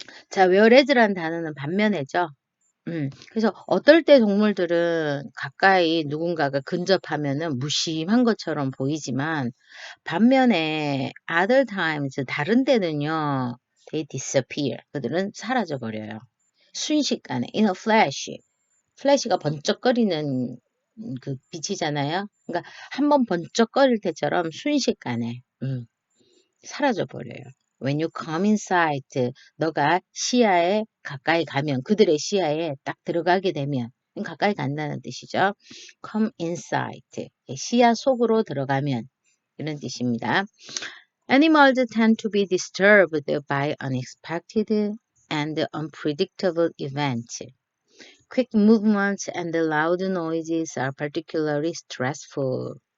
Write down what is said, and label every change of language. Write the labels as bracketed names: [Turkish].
[Korean] 자, whereas라는 단어는 반면에죠. 그래서 어떨 때 동물들은 가까이 누군가가 근접하면은 무심한 것처럼 보이지만 반면에 [English] other times [Korean] 다른 때는요. [English] they disappear. [Korean] 그들은 사라져 버려요. 순식간에 [English] in a flash. [Korean] 플래시가 번쩍거리는 그 빛이잖아요. 그러니까 한번 번쩍거릴 때처럼 순식간에 사라져 버려요. [English] When you come inside, [Korean] 너가 시야에 가까이 가면, 그들의 시야에 딱 들어가게 되면, 가까이 간다는 뜻이죠. [English] Come inside, [Korean] 시야 속으로 들어가면 이런 뜻입니다. [English] Animals tend to be disturbed by unexpected and unpredictable events. Quick movements and loud noises are particularly stressful.